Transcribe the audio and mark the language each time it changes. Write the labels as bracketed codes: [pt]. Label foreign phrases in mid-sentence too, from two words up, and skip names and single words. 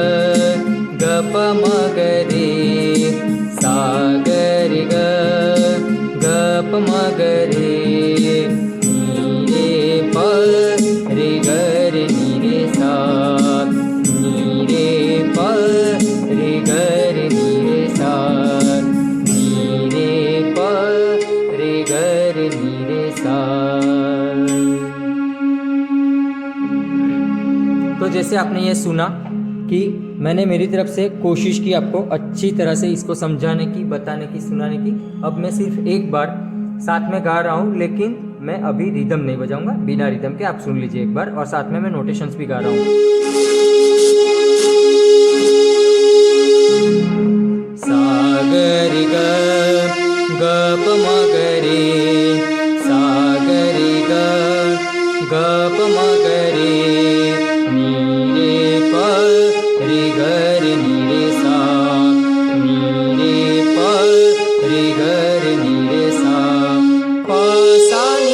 [hi] ग प म ग रे, सा ग रे ग, ग प म ग रे, नी रे प रे ग रे नी रे सा, नी रे प रे ग रे नी रे सा, नी रे प रे ग रे नी रे सा। तो जैसे आपने ये सुना कि मैंने मेरी तरफ से कोशिश की आपको अच्छी तरह से इसको समझाने की, बताने की, सुनाने की। अब मैं सिर्फ एक बार साथ में गा रहा हूँ, लेकिन मैं अभी रिदम नहीं बजाऊंगा, बिना रिदम के आप सुन लीजिए एक बार, और साथ में मैं नोटेशंस भी गा रहा हूँ। सा ग रे ग, ग प म ग रे, सा ग रे ग, ग प म ग रे, नी रे प रे ग रे नी रे सा, नी रे प रे ग रे नी रे सा, प सा नि